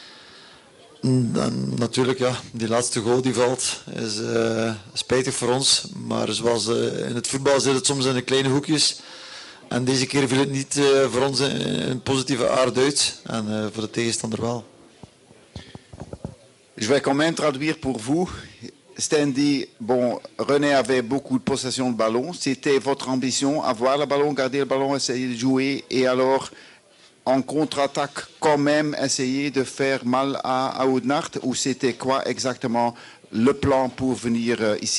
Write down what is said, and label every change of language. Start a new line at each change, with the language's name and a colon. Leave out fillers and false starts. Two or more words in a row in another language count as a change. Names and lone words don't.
Dutch: En natuurlijk, ja, die laatste goal die valt is spijtig voor ons. Maar zoals in het voetbal zit het soms in de kleine hoekjes. En deze keer viel het niet voor ons in een positieve aard uit. En voor de tegenstander wel.
French: Je vais quand même traduire pour vous. Stijn dit, bon, René avait beaucoup de possession de ballon. C'était votre ambition, avoir le ballon, garder le ballon, essayer de jouer et alors en contre-attaque quand même essayer de faire mal à Oudenaarde, ou c'était quoi exactement le plan pour venir ici?